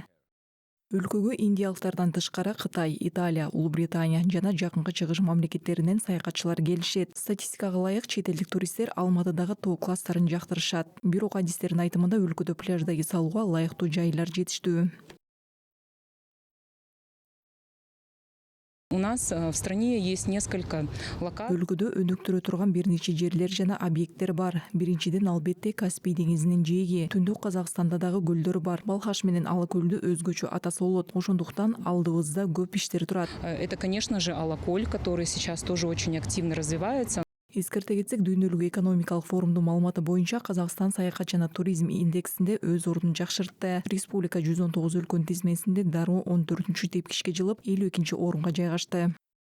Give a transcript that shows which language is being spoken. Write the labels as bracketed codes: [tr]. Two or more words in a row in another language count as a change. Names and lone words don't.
[ky] Өлкөгө индиялыктардан тышкары Кытай, Италия, Улуу Британия жана жакынкы чыгыш мамлекеттеринен саякатчылар келишет. Статистикага ылайык чет элдик туристтер Алматыдагы тоо класстарын жактырышат. Бирок адистердин айтымында өлкөдө пляждагы салууга ылайыктуу жайлар жетиштүү. [ru] У нас в стране есть несколько локаций. [ky] Өлкөдө өнүктүрө турган бир нече жерлер жана объекттер бар. Биринчиден албетте Каспий деңизинин жээги. Түндүк Казакстанда дагы көлдөр бар. Балхаш менен Ала көлдү өзгөчө атаса болот. Ошондуктан алдыбызда көп иштер турат. [ru] Это, конечно же, Алаколь, который сейчас тоже очень активно развивается. [ky] Эскерте кетсек, дүйнөлүк экономикалык форумдун маалыматы боюнча Казакстан саякат жана туризм индексинде өз ордун жакшыртты. Республика 119 өлкөнүн тизмесинде дароо 14-тепкичке жылып, 52-орунга жайгашты.